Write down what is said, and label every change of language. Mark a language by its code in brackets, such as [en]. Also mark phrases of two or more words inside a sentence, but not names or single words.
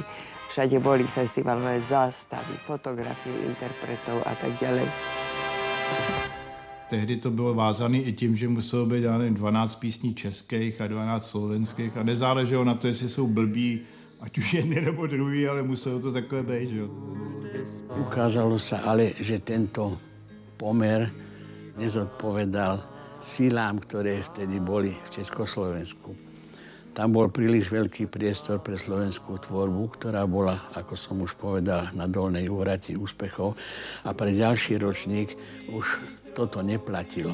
[sk] Všade boli festivalové zástavy, fotografie interpretov a tak ďalej. [cs] Tehdy to bylo vázané i tím, že muselo být 12 písní českých a 12 slovenských a nezáleželo na to, jestli jsou blbí, ať už jedni nebo druhý, ale muselo to takové být, že? [sk] Ukázalo sa ale, že tento pomer nezodpovedal sílám, ktoré vtedy boli v Československu. Tam bol príliš veľký priestor pre slovenskú tvorbu, ktorá bola, ako som už povedal, na dolnej úrati úspechov. A pre ďalší ročník už toto neplatilo.